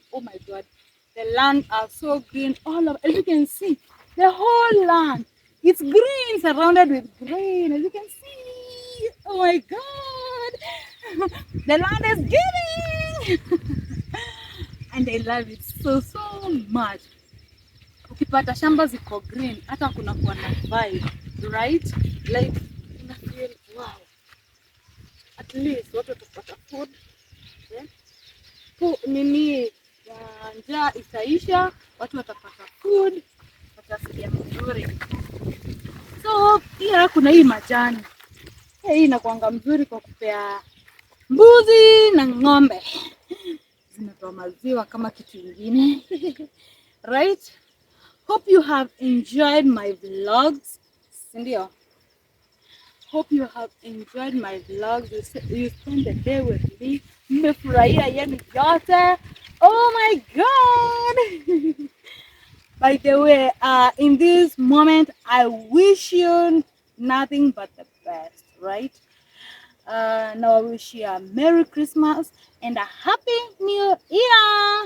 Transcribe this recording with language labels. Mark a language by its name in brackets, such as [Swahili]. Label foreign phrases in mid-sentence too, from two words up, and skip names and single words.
[English] Oh my god, the land are so green all over. As you can see, the whole land, it's green, surrounded with green. As you can see, oh my god, the land is giving. And I love it so much. [Swahili] Ukipata shamba ziko green, hata kuna kuwa na vibe, right? Like una feel wow. [English] At least [Swahili] watu watapata food. Nini njaa itaisha, watu watapata food, watasikia mzuri. So pia kuna hii majani. Hii inakuanga mzuri kwa kupea mbuzi na ng'ombe. Zinatoa maziwa kama kitu kingine. Right? [English] Hope you have enjoyed my vlogs. [Swahili] Sindio? [English] Hope you have enjoyed my vlogs. You spend the day with me. [Swahili] Mmefurahia yenu yote. [English] Oh my god. By the way, in this moment, I wish you nothing but the best, right? Now I wish you a Merry Christmas and a Happy New Year.